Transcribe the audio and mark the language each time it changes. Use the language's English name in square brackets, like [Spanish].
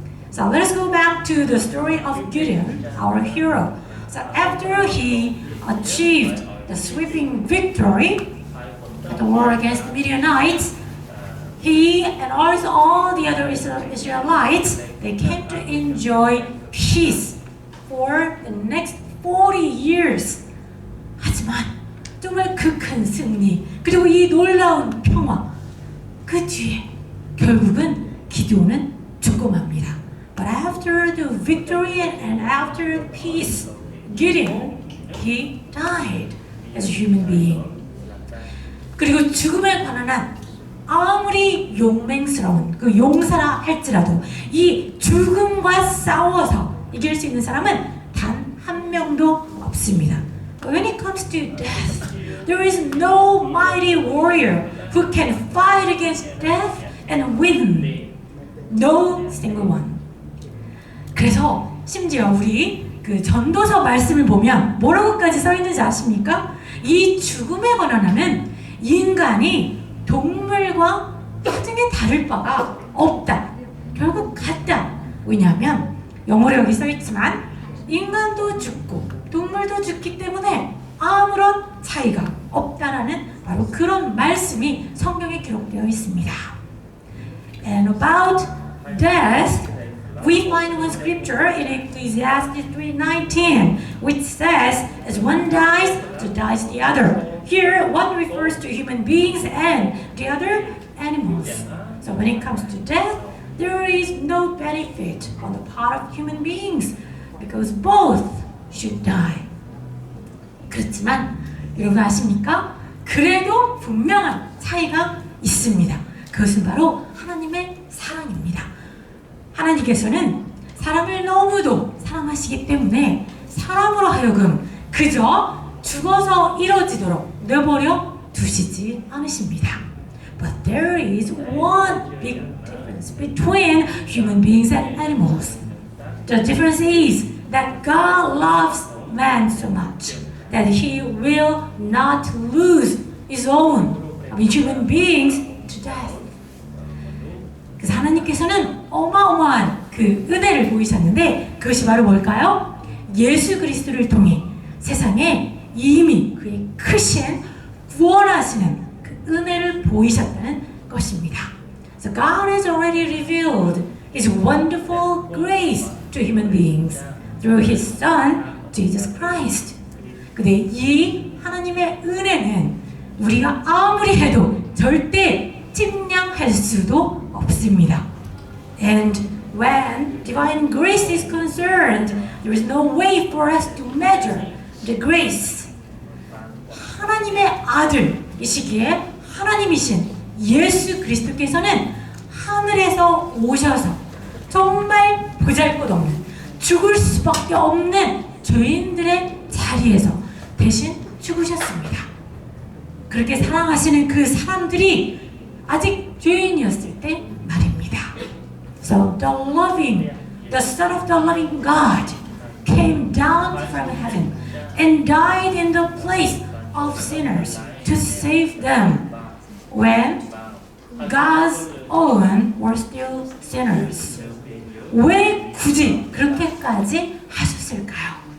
[English] So let us go back to the story of Gideon, our hero. So after he achieved the sweeping victory at the war against the Midianites, he and also all the other Israelites, they came to enjoy peace for the next 40 years. [Korean] 하지만 정말 그 큰 승리, 그리고 이 놀라운 평화, 그 뒤에 결국은 기드온은 죽고 맙니다. [English] But after the victory and after the peace, Gideon, he died as a human being. [Korean] 그리고 죽음에 관한 아무리 용맹스러운 그 용사라 할지라도 이 죽음과 싸워서 이길 수 있는 사람은 단 한 명도 없습니다. [English] But when it comes to death, there is no mighty warrior who can fight against death and win. No single one. [Korean] 그래서 심지어 우리 그 전도서 말씀을 보면 뭐라고까지 써 있는지 아십니까? 이 죽음에 관한하는 인간이 동물과 나중에 다를 바가 없다. 결국 같다. 왜냐하면 영어로 여기 써있지만 인간도 죽고 동물도 죽기 때문에 아무런 차이가 없다라는 바로 그런 말씀이 성경에 기록되어 있습니다. [English] And about death, we find one scripture in Ecclesiastes 3:19, which says, "As one dies, so dies the other." Here, one refers to human beings and the other animals. So when it comes to death, there is no benefit on the part of human beings because both should die. [Korean] 그렇지만 여러분 아십니까? 그래도 분명한 차이가 있습니다. 그것은 바로 하나님의 사랑입니다. 하나님께서는 사람을 너무도 사랑하시기 때문에 사람으로 하여금 그저 죽어서 이뤄지도록 내버려 두시지 않으십니다. [English] But there is one big difference between human beings and animals. The difference is that God loves man so much that he will not lose his own human beings to death. [Korean] 그래서 하나님께서는 어마어마한 그 은혜를 보이셨는데 그것이 바로 뭘까요? 예수 그리스도를 통해 세상에 이미 그의 크신 구원하시는 그 은혜를 보이셨다는 것입니다. [English] So God has already revealed His wonderful grace to human beings through His Son, Jesus Christ. [Korean] 근데 이 하나님의 은혜는 우리가 아무리 해도 절대 측량할 수도 없습니다. [English] And when divine grace is concerned, there is no way for us to measure the grace. [Korean] 하나님의 아들이시기에 하나님이신 예수 그리스도께서는 하늘에서 오셔서 정말 보잘것없는 죽을 수밖에 없는 죄인들의 자리에서 대신 죽으셨습니다. 그렇게 사랑하시는 그 사람들이 아직 죄인이었을 때 말입니다. [English] So the Son of the living God came down from heaven and died in the place of sinners to save them when God's own were still sinners. [Korean] 왜 굳이 그렇게까지 하셨을까요?